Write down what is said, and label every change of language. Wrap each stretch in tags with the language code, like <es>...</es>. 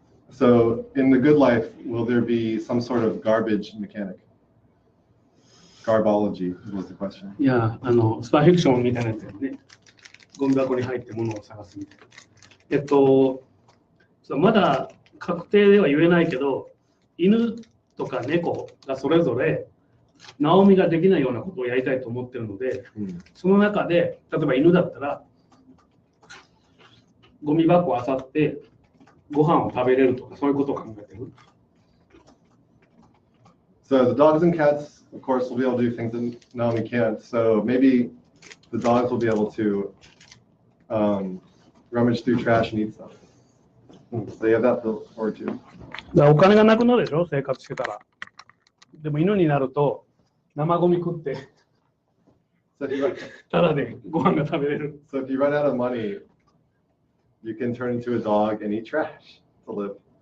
<en>So, in the good life, will there be some sort of garbage mechanic? Garbology was the question.</en> <ja>いや、スパイフィクションみたいなやつやね。ゴミ箱に入って物を探すみたいな。そうまだ確定では言えないけど、犬とか猫がそれぞれナオミができないようなことをやりたいと思ってるので、その中で例えば犬だったらゴミ箱を漁ってご飯を食べれるとかそういうことを考えてる。</ja> <en>So the dogs and cats, of course, will be able to do things that Naomi can't. So maybe the dogs will be able to rummage through trash and eat stuff. So you have that to look forward to.</en> <ja>だからお金がなくなるでしょ、生活してたら。でも犬になると生ゴミ食って</ja> <en>So if you run,</en> <ja>ただでご飯が食べれる。</ja> <en>so if you run out of money, you can turn into a dog and eat trash to live.</en>